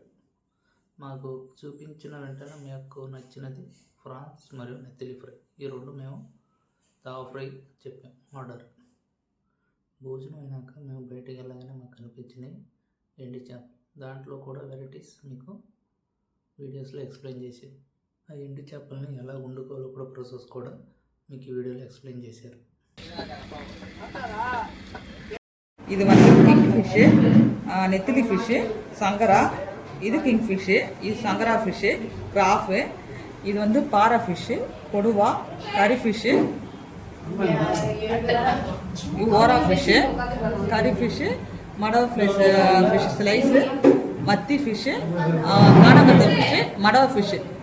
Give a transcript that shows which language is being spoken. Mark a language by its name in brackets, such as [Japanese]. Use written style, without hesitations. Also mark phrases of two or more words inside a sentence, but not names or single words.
[Telugu] మాకు చూపించిన వెంటనే మీకు నచ్చినది ఫ్రాన్స్ మరియు నెత్తిలి ఫ్రై, ఈ రెండు మేము తావా ఫ్రై చెప్పాం ఆర్డర్. భోజనం అయినాక మేము బయటికి వెళ్ళగానే మాకు కనిపించినాయి ఎండి చేప. దాంట్లో కూడా వెరైటీస్ మీకు వీడియోస్లో ఎక్స్ప్లెయిన్ చేశారు. ఆ ఎండి చేపల్ని ఎలా వండుకోవాలో కూడా ప్రాసెస్ కూడా మీకు ఈ వీడియోలో ఎక్స్ప్లెయిన్ చేశారు. [Tamil] இது வந்து [English] king fish, [Tamil] நெத்திலி ஃபிஷ்ஷு, சங்கரா. இது [English] king fish, [Tamil] இது சங்கரா ஃபிஷ்ஷு, கிராஃபு. இது வந்து பாறை ஃபிஷ்ஷு, கொடுவா, கறி ஃபிஷ்ஷு, இது ஓரா ஃபிஷ்ஷு, கறி ஃபிஷ்ஷு, மடவ [English] fish slice, [Tamil] மத்தி ஃபிஷ்ஷு, காணகத்த ஃபிஷ்ஷு, மடவ ஃபிஷ்ஷு.